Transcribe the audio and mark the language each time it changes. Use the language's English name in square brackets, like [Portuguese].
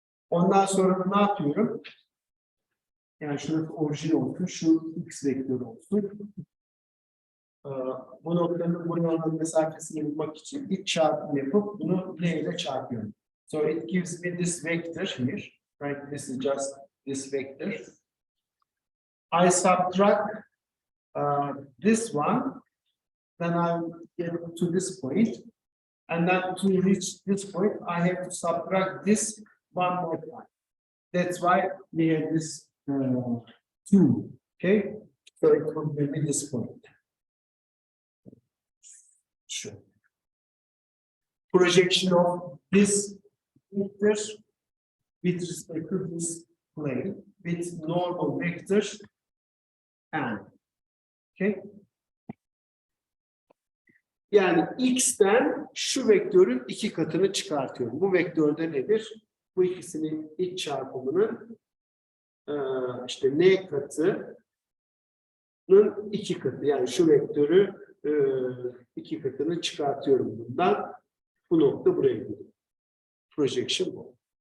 [Turkish] Ondan sonra ne yapıyorum? Yani şurası orijin olsun, şu x vektörü olsun. Bu noktanın buraya olan mesafesini bulmak için iç çarpım yapıp bunu n ile çarpıyorum. [English] So it gives me this vector here, right? This is just this vector. I subtract this one, then I get to this point, and then to reach this point, I have to subtract this one more time. That's why we have this 2. Okay, so it will give me this point. Sure. Projection of this vector with respect to this plane with normal vector n. Okay. [Turkish] Yani x'ten şu vektörün 2 katını çıkartıyorum. Bu vektörde nedir? Bu ikisinin iç çarpımının işte n katının 2 katı. Yani şu vektörü 2 katını çıkartıyorum bundan. Bu nokta buraya gidiyor. Projection bu.